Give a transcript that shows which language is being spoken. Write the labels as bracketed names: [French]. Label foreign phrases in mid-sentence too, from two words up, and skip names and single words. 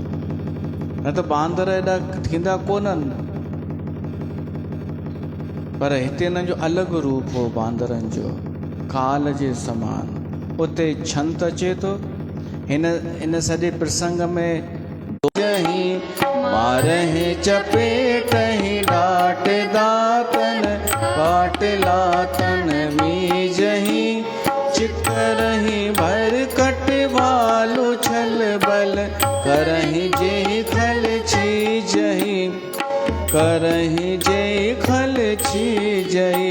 [Sindhi] न त बांदर एॾा थींदा कोन्हनि, पर हिते हिननि जो अलॻि रूप हो बांदरनि जो, काल जे समान। उते छंत अचे थो हिन सॼे प्रसंग में, [Awadhi] मारहि चपेटहि डाट दातन, काट लातन मीजहि, चिकरहि भर कट वालु छल बल, करहि जे खल छीजहि, करहि जे खल छीजहि।